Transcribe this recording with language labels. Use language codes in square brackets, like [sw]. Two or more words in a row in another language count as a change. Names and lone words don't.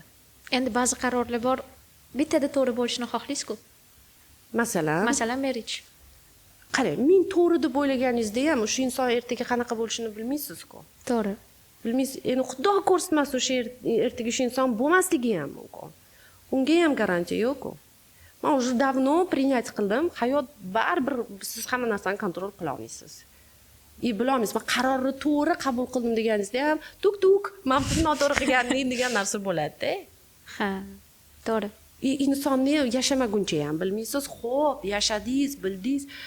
[uz] Endi ba'zi qarorlar bor, bittada to'g'ri bo'lishini xohlaysiz-ku. Masalan, marriage. Qarang, men to'g'ri deb o'ylaganingizda ham o'sha inson ertaga qanaqa bo'lishini bilmaysiz-ku. To'g'ri. Bilmaysiz, endi xudo ko'rsatmasin o'sha ertaga o'sha inson bo'lmasligi ham mumkin. Unga ham garantiya yo'q-ku. [ru] Men уже давно принять qildim. [uz] Hayot baribir siz hamma narsani kontrol qila olmaysiz. Bilamiz, men qarorni to'g'ri qabul qildim deganingizda ham tuk, men buni noto'g'ri qilganim degan narsa bo'ladi-da. Ha, to'g'ri. Insonni yashamaguncha ham bilmaysiz. Xo'p, yashadingiz, bildingiz.